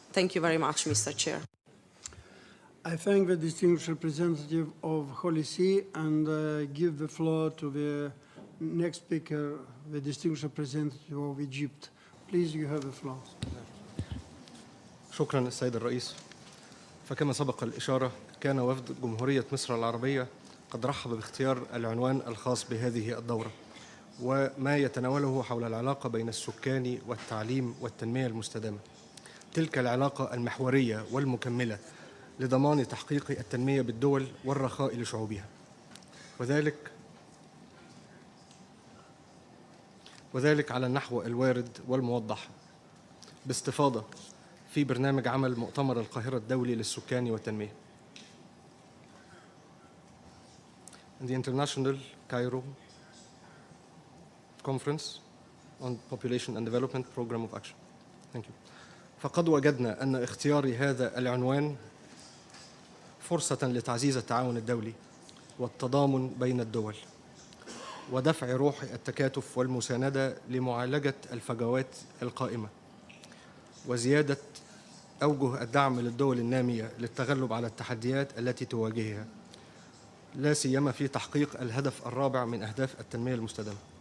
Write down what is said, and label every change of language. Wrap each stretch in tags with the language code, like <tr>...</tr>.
<en>Thank you very much, Mr. Chair. I thank the distinguished representative of Holy See and give the floor to the next speaker, the distinguished representative of Egypt. Please, you have the floor.</en> <ar>شكرا السيد الرئيس. فكما سبق الإشارة كان وفد جمهورية مصر العربية قد رحب باختيار العنوان الخاص بهذه الدورة وما يتناوله حول العلاقة بين السكان والتعليم والتنمية المستدامة. تلك العلاقة المحورية والمكملة لضمان تحقيق التنمية بالدول والرخاء لشعوبها، وذلك على النحو الوارد والموضح باستفاضة في برنامج عمل مؤتمر القاهرة الدولي للسكان والتنمية.</ar> <en>And the International Cairo Conference on Population and Development Program of Action. Thank you.</en> <ar>فقد وجدنا أن اختيار هذا العنوان فرصة لتعزيز التعاون الدولي والتضامن بين الدول ودفع روح التكاتف والمساندة لمعالجة الفجوات القائمة وزيادة أوجه الدعم للدول النامية للتغلب على التحديات التي تواجهها، لا سيما في تحقيق الهدف الرابع من أهداف التنمية المستدامة،</ar>